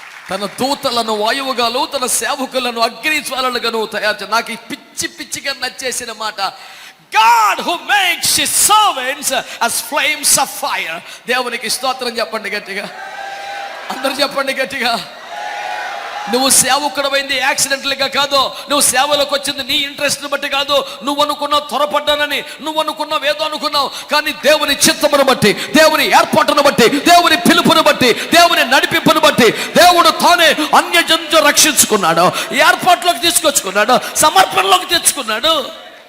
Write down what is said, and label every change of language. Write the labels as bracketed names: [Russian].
[Telugu] తన దూతలను వాయువుగాను తన సేవకులను అగ్ని జ్వాలలుగాను తయారు. నాకు ఈ పిచ్చిగా నచ్చేసిన మాట, [English] God who makes his servants as flames of fire. [Telugu] దేవునికి స్తోత్రం చెప్పండి గట్టిగా, అందరూ చెప్పండి గట్టిగా. నువ్వు సేవకుడమైంది యాక్సిడెంటల్గా కాదు. నువ్వు సేవలోకి వచ్చింది నీ ఇంట్రెస్ట్ని బట్టి కాదు. నువ్వు అనుకున్నావు త్వరపడ్డానని, నువ్వు అనుకున్నావు ఏదో అనుకున్నావు. కానీ దేవుని చిత్తమును బట్టి, దేవుని ఏర్పాటును బట్టి, దేవుని పిలుపును బట్టి, దేవుని నడిపింపును బట్టి దేవుడు తానే అన్యజనులను రక్షించుకున్నాడు, ఏర్పాటులోకి తీసుకొచ్చుకున్నాడు, సమర్పణలోకి తెచ్చుకున్నాడు.